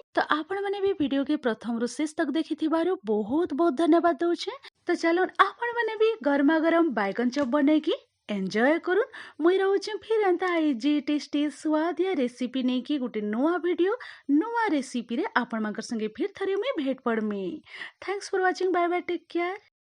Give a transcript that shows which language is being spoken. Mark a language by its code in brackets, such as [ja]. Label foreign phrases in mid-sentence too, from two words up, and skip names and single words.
[spv] ତ ଆପଣମାନେ ବି ଭିଡ଼ିଓକେ ପ୍ରଥମରୁ ଶେଷ ତକ୍ ଦେଖିଥିବାରୁ ବହୁତ ବହୁତ ଧନ୍ୟବାଦ ଦଉଛେ। ତ ଚାଲୁନ୍ ଆପଣମାନେ ବି ଗରମା ଗରମ ବାଇଗନ୍ ଚପ୍ ବନେଇକି ଏନ୍ଜୟ କରୁନ୍। ମୁଇଁ ରହୁଛେ ଫିର୍ ଏନ୍ତା [en] easy tasty [spv] ସୁଆଦିଆ ରେସିପି ନେଇକି ଗୋଟେ ନୂଆ ଭିଡ଼ିଓ ନୂଆ ରେସିପିରେ ଆପଣମାନଙ୍କର ସଂଗେ ଫିର୍ ଥରେ ମୁଇଁ ଭେଟ୍ ପଡ଼ମି। [en] Thanks for watching. Bye bye, take care.